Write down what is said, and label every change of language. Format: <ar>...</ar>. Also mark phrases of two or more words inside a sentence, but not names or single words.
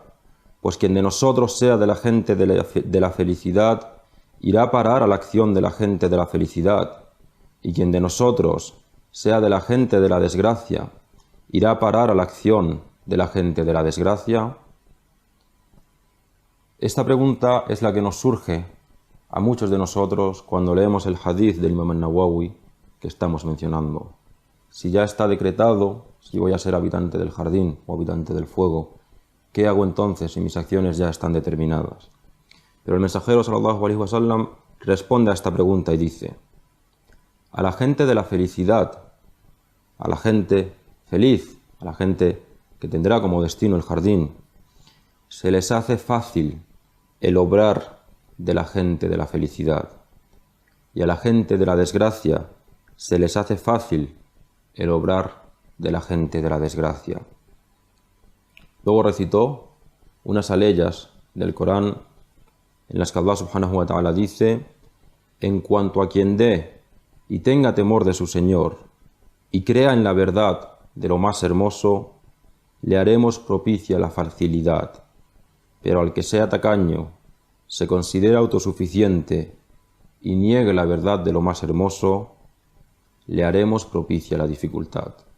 <es>Pues quien de nosotros sea de la gente de la felicidad, irá a parar a la acción de la gente de la felicidad, y quien de nosotros sea de la gente de la desgracia, irá a parar a la acción de la gente de la desgracia. Esta pregunta es la que nos surge a muchos de nosotros cuando leemos el hadith del Imam an-Nawawi que estamos mencionando. Si ya está decretado, si voy a ser habitante del jardín o habitante del fuego, ¿qué hago entonces si mis acciones ya están determinadas? Pero el mensajero</es> <ar>صلى الله عليه وسلم</ar> <es>responde a esta pregunta y dice: a la gente de la felicidad, a la gente feliz, a la gente que tendrá como destino el jardín, se les hace fácil el obrar de la gente de la felicidad, y a la gente de la desgracia se les hace fácil el obrar de la gente de la desgracia. Luego recitó unas aleyas del Corán en las que Allah</es> <ar>سبحانه وتعالى</ar> <es>dice: en cuanto a quien dé y tenga temor de su Señor y crea en la verdad de lo más hermoso, le haremos propicia la facilidad, pero al que sea tacaño, se considera autosuficiente y niegue la verdad de lo más hermoso, le haremos propicia la dificultad.</es>